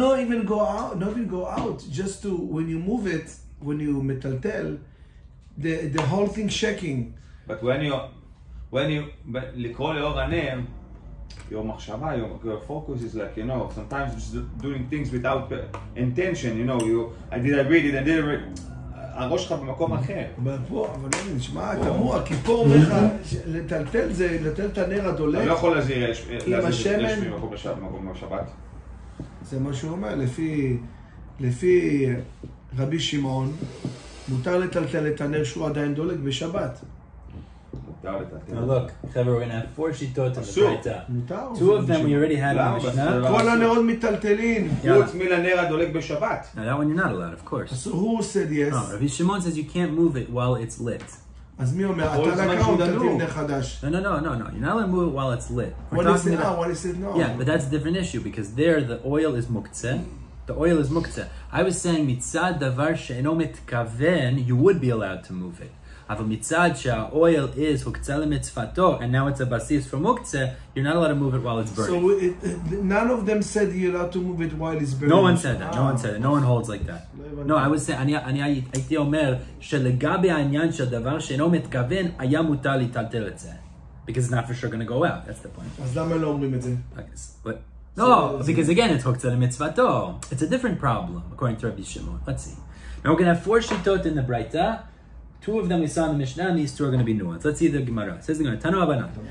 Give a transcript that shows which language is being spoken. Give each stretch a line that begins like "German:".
English: Not even go out. Just to when you move it, when you metaltel. The whole thing shaking. But when you
Hebrew: לקרוא לאור הנר,
English: your מחשבה, your focus is like, sometimes just doing things without intention, I read it and didn't read it.
Hebrew: הראש שלך במקום אחר. אבל לא נשמע, תמוה, כי פה אומר לך, לטלטל זה, לטלטל את הנר הדולק. אתה לא יכול להזהיר אש ממקום בשבת. זה מה שהוא אומר, לפי רבי שמעון, מותר לטלטל את הנר שהוא עדיין דולק בשבת.
English: Now look, we're going to have 4 shitot in the Braita. 2 of them we already had in the Mishnah.
Hebrew: כל הנרות מטלטלים. חוץ מלנר הדולק בשבת.
English: Now that one you're not allowed, of course. So who said yes? No, Rabbi Shimon says you can't move it while it's lit.
Hebrew: אז מי אומר? אתה לקח או תלתים נר חדש?
English: No. You're not allowed to move it while it's lit. What is it now? What is it now? Yeah, but that's a different issue because there the oil is muktzeh. The oil is muktzeh. I was saying mitzad davar she'eno mitkaven, you would be allowed to move it. Aval mitzad she'oil is huktzeh lemitzvato, and now it's a basis for muktzeh, you're not allowed to move it while it's burning. So none of them said you're allowed to move it while it's burning? No one said that. No one holds like that. No, I was saying,
Hebrew: אני הייתי אומר שלגבי העניין של דבר שאינו מתכוון, היה מותר לטלטל את זה.
English: Because it's not for sure going to go out. That's the point.
Hebrew: אז למה לא אומרים את זה?
English: No, because again, it's huktzeh lemitzvato. It's a different problem, according to Rabbi Shimon. Let's see. Now we're going to have 4 shitot in the Braita. 2 of them we saw in the Mishnah, and these 2 are going to be new ones. Let's see the Gemara. It says the Gemara, Tanu Abanan.